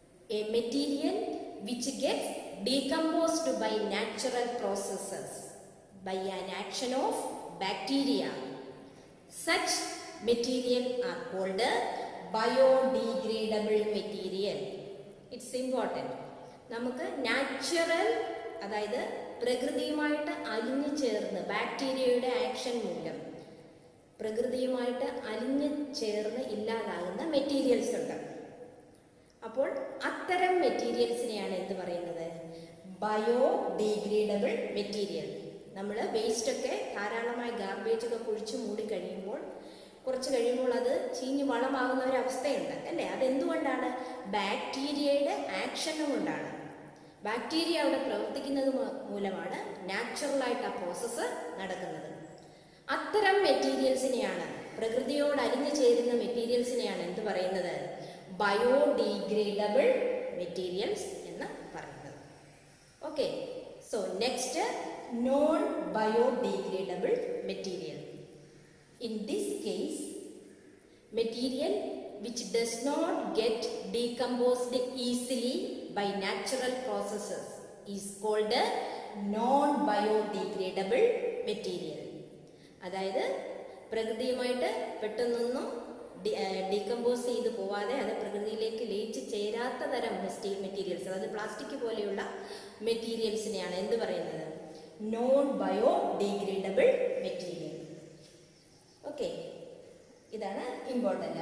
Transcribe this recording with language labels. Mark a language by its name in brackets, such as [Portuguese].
[English] A material which gets decomposed by natural processes by an action of bacteria. Such material are called biodegradable material. It's important. [Malayalam] നമുക്ക് natural, അതായത് പ്രകൃതിയുമായിട്ട് അലിഞ്ഞു ചേർന്ന് ബാക്ടീരിയയുടെ action മൂലം പ്രകൃതിയുമായിട്ട് അലിഞ്ഞു ചേർന്ന് ഇല്ലാതാകുന്ന മെറ്റീരിയൽസ് ഉണ്ട്. അപ്പോൾ അത്തരം മെറ്റീരിയൽസിനെയാണ് എന്ത് പറയുന്നത്? Biodegradable material. നമ്മൾ വേസ്റ്റൊക്കെ ധാരാളമായി ഗാർബേജൊക്കെ കുഴിച്ച് മൂടി കഴിയുമ്പോൾ കുറച്ച് കഴിയുമ്പോൾ അത് ചീഞ്ഞ് വളമാകുന്ന ഒരവസ്ഥയുണ്ട് അല്ലേ? അതെന്തുകൊണ്ടാണ്? ബാക്ടീരിയയുടെ ആക്ഷൻ കൊണ്ടാണ്. ബാക്ടീരിയ അവിടെ പ്രവർത്തിക്കുന്നത് മൂലമാണ് നാച്ചുറലായിട്ട് ആ പ്രോസസ്സ് നടക്കുന്നത്. അത്തരം മെറ്റീരിയൽസിനെയാണ്, പ്രകൃതിയോട് അലിഞ്ഞു ചേരുന്ന മെറ്റീരിയൽസിനെയാണ് എന്ത് പറയുന്നത്? ബയോഡീഗ്രേഡബിൾ മെറ്റീരിയൽസ് എന്ന് പറയുന്നത്. [English] Okay, so next, non biodegradable material. In this case, material which does not get decomposed easily by natural processes is called a non-biodegradable material. [Malayalam] അതായത് പ്രകൃതിയുമായിട്ട് പെട്ടെന്നൊന്നും ഡീകമ്പോസ് ചെയ്ത് പോവാതെ അത് പ്രകൃതിയിലേക്ക് ലയിച്ച് ചേരാത്ത തരം മെറ്റീരിയൽസ്, അതായത് പ്ലാസ്റ്റിക് പോലെയുള്ള മെറ്റീരിയൽസിനെയാണ് എന്ത് പറയുന്നത്? [English] Non biodegradable material. Okay, ഇതാണ് important.